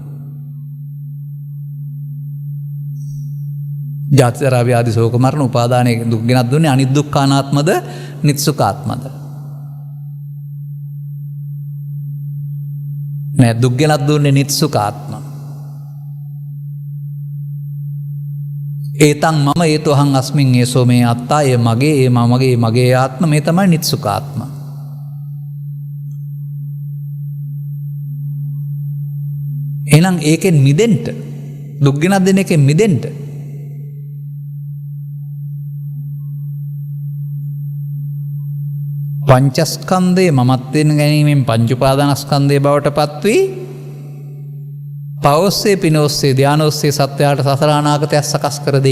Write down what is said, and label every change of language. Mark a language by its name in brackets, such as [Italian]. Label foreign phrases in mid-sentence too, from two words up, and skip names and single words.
[Sinhala] ජාති ජරා ව්‍යාධි ශෝක මරණ උපාදානයේ දුක් ගෙනත් දුන්නේ අනිත්‍ය දුක්ඛ අනාත්මද නිත්‍ය සුඛ ආත්මද? නෑ, දුක් ගෙනත් දුන්නේ නිත්‍ය සුඛ ආත්ම. [Pali] ඒතං මම ඒතෝ අහං අස්මින් ඒසෝ මේ අත්තා [Sinhala] ඒ මගේ ඒ මගේ ආත්ම මේ තමයි නිත්‍ය සුඛ ආත්ම. එහෙනම් ඒකෙන් මිදෙන්න, දුක් ගෙනත් දෙන එකෙන් මිදෙන්න පංචස්කන්ධයේ මමත්වෙන් ගැනීමෙන් පංච උපාදානස්කන්ධයේ බවට පත් වී පවස්සේ පිනෝස්සේ ධානෝස්සේ සත්‍යයට සසර අනාගතයක් සකස් කර දෙයි.